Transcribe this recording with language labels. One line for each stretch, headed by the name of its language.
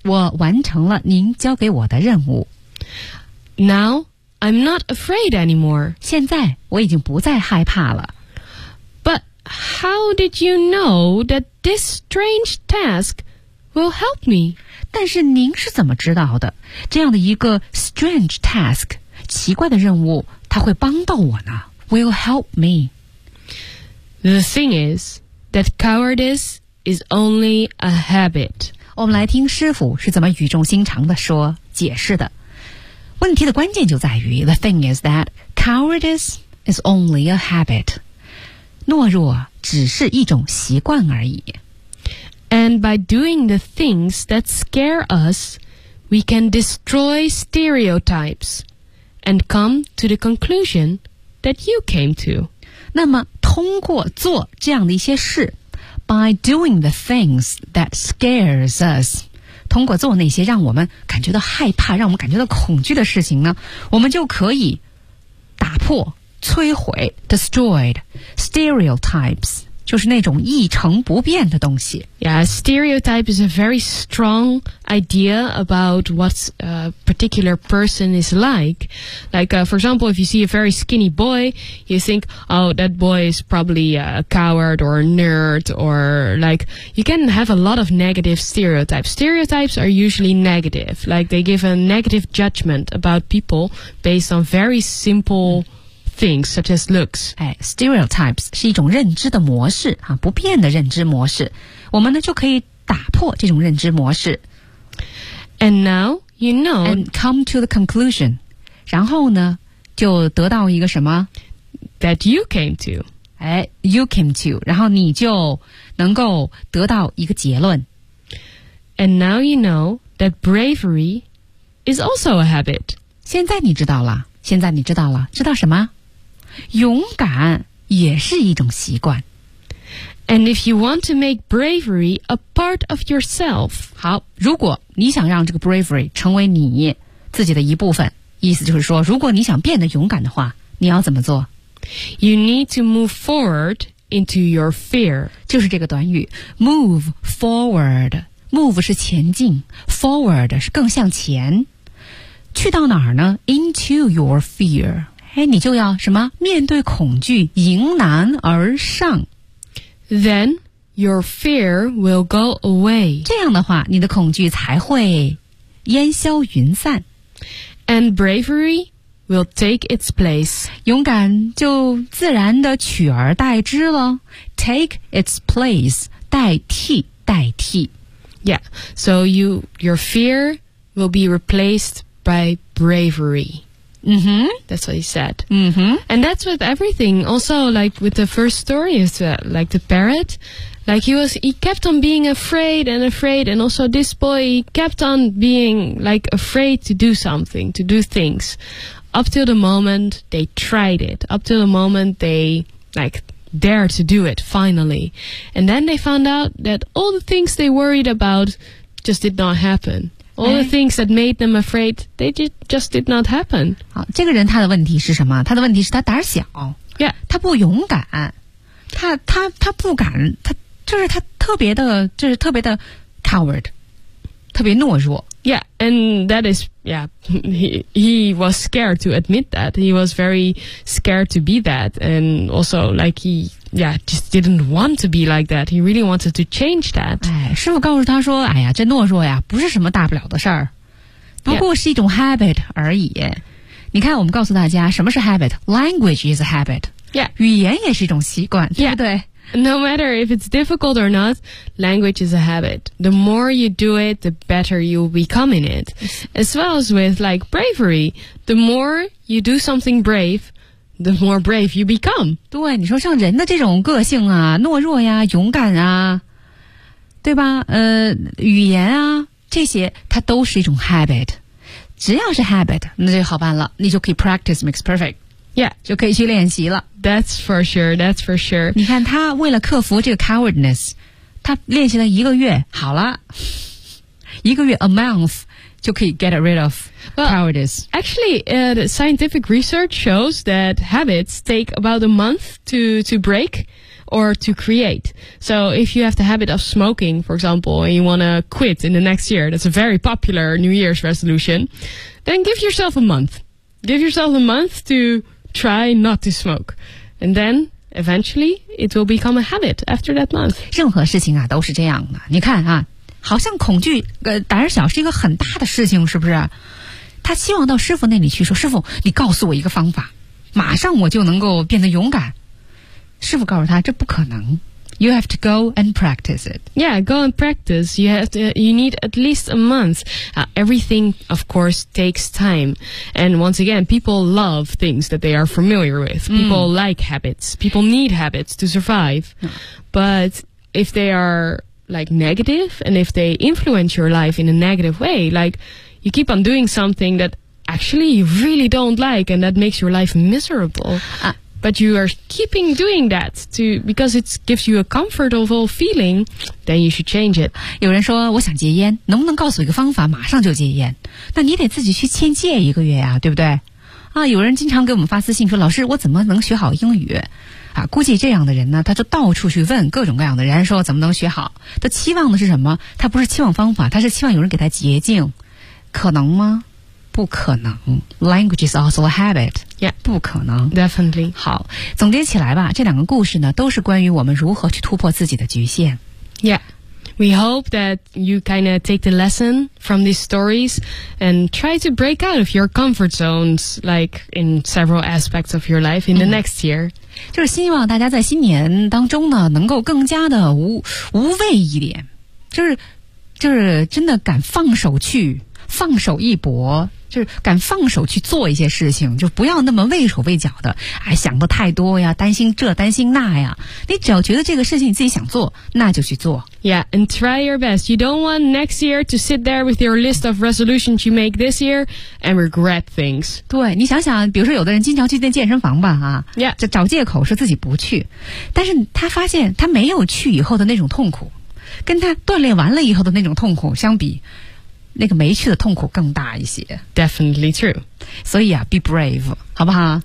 Chinese: 我完成了您交给我的任务。
English: Now, I'm not afraid anymore.
Chinese: 现在我已经不再害怕了。
English: But how did you know that this strange task will help me?
Chinese: 但是您是怎么知道的？这样的一个
English: strange task,
Chinese: 奇怪的任务，它会帮到我呢？
English: Will help me. The thing is that cowardice is only a habit.
Chinese: 我们来听师傅是怎么语重心长地说解释的。问题的关键就在于
English: The thing is that cowardice is only a habit.
Chinese: 懦弱只是一种习惯而已。
English: And by doing the things that scare us, we can destroy stereotypes and come to the conclusion that you came to.
Chinese: 那么通过做这样的一些事
English: By doing the things that scares us,
Chinese: 通过做那些让我们感觉到害怕、让我们感觉到恐惧的事情呢，我们就可以打破、摧毁
English: destroyed stereotypes,
Chinese: 就是那种一成不变的东西。
English: Yeah, stereotype is a very strong idea about what a particular person is like. Like, for example, if you see a very skinny boy, you think, oh, that boy is probably a coward or a nerd, or like, you can have a lot of negative stereotypes. Stereotypes are usually negative. Like, they give a negative judgment about people based on very simple things, such as looks.
Chinese: Hey, stereotypes 是一种认知的模式、啊、不变的认知模式。我们呢就可以打破这种认知模式。
English: And now, you know, and come to the conclusion.
Chinese: 然后呢就得到一个什么
English: that you came to. Hey, you came to.
Chinese: 然后你就能够得到一个结论。
English: And now you know that bravery is also a habit.
Chinese: 现在你知道了。现在你知道了，知道什么？勇敢也是一种习惯。
English: And if you want to make bravery a part of yourself,
Chinese: 好，如果你想让这个 bravery 成为你自己的一部分，意思就是说，如果你想变得勇敢的话，你要怎么做？
English: You need to move forward into your fear.
Chinese: 就是这个短语
English: move forward.
Chinese: Move 是前进， forward 是更向前。去到哪儿呢？
English: Into your fear.
Chinese: 哎，你就要什么？面对恐惧，迎难而上。
English: Then your fear will go away.
Chinese: 这样的话，你的恐惧才会烟消云散。
English: And bravery will take its place.
Chinese: 勇敢就自然的取而代之了。
English: Take its place,
Chinese: 代替。
English: Yeah, so your fear will be replaced by bravery. Mm-hmm. That's what he said. Mm-hmm. And that's with everything. Also, like with the first story, is like the parrot. Like he kept on being afraid and afraid. And also this boy, he kept on being like afraid to do something, to do things. Up till the moment they tried it. Up till the moment they, like, dared to do it, finally. And then they found out that all the things they worried about just did not happen. All the things that made them afraid, they just did not happen.
Chinese: 好，这个人他的问题是什么？他的问题是他胆小。
English: Yeah.
Chinese: 他不勇敢。他不敢。他就是他特别的，就是特别的 coward. 特别懦弱。
English: Yeah, and that is, yeah, he was scared to admit that. He was very scared to be that. And also, like, he, yeah, just didn't want to be like that. He really wanted to change that.
Chinese: 哎，师傅告诉他说，哎呀，这懦弱呀，不是什么大不了的事儿，不过是一种 habit 而已。你看，我们告诉大家，什么是 habit?
English: Language is a habit. Yeah.
Chinese: 语言也是一种习惯，对不对？
English: Yeah. No matter if it's difficult or not, language is a habit. The more you do it, the better you'll become in it. As well as with, like, bravery. The more you do something brave, the more brave you become.
Chinese: 对，你说像人的这种个性啊，懦弱呀，勇敢啊，对吧？语言啊，这些它都是一种 habit. 只要是 habit, 那就好办了，你就可以
English: practice makes perfect. Yeah,
Chinese: 就可以去练习了。
English: That's for sure. That's for sure.
Chinese: 你看他为了克服这个 cowardness, 他练习了一个月，好了，一个月
English: a month
Chinese: 就可以
English: get rid of cowardice. Well, actually, scientific research shows that habits take about a month to break or to create. So if you have the habit of smoking, for example, and you want to quit in the next year, that's a very popular New Year's resolution. Then give yourself a month. Give yourself a month to. Try not to smoke. And then, eventually, it will become a habit after that month.
Chinese: 任何事情啊都是这样的。你看啊，好像恐惧胆小是一个很大的事情，是不是？他希望到师父那里去说，师父，你告诉我一个方法，马上我就能够变得勇敢。师父告诉他，这不可能。
English: You have to go and practice it. Yeah, go and practice. You need at least a month. Everything, of course, takes time. And once again, people love things that they are familiar with. People like habits. People need habits to survive. But if they are, like, negative, and if they influence your life in a negative way, like, you keep on doing something that actually you really don't like, and that makes your life miserable. But you are keeping doing that to because it gives you a comfortable feeling, then you should change it.
Chinese: 有人说我想戒烟，能不能告诉一个方法，马上就戒烟？那你得自己去先戒一个月呀，对不对？啊，有人经常给我们发私信说，老师，我怎么能学好英语？啊，估计这样的人呢，他就到处去问各种各样的人，说怎么能学好？他期望的是什么？他不是期望方法，他是期望有人给他捷径，可能吗？不可能。
English: Language is also a habit. Yeah.
Chinese: 不可能。
English: Definitely.
Chinese: 好，总结起来吧，这两个故事呢，都是关于我们如何去突破自己的局限。
English: Yeah. We hope that you kind of take the lesson from these stories and try to break out of your comfort zones, like in several aspects of your life in the next year.
Chinese: 就是希望大家在新年当中呢，能够更加的无畏一点，就是真的敢放手一搏，就是敢放手去做一些事情，就不要那么畏手畏脚的，哎，想的太多呀，担心这担心那呀。你只要觉得这个事情你自己想做，那就去做。
English: Yeah, and try your best. You don't want next year to sit there with your list of resolutions you make this year and regret things.
Chinese: 对，你想想，比如说有的人经常去那健身房吧，啊
English: ，Yeah，
Chinese: 就找借口说自己不去，但是他发现他没有去以后的那种痛苦，跟他锻炼完了以后的那种痛苦相比。那个没去的痛苦更大一些。
English: Definitely true.
Chinese: 所以啊
English: be brave,
Chinese: 好不好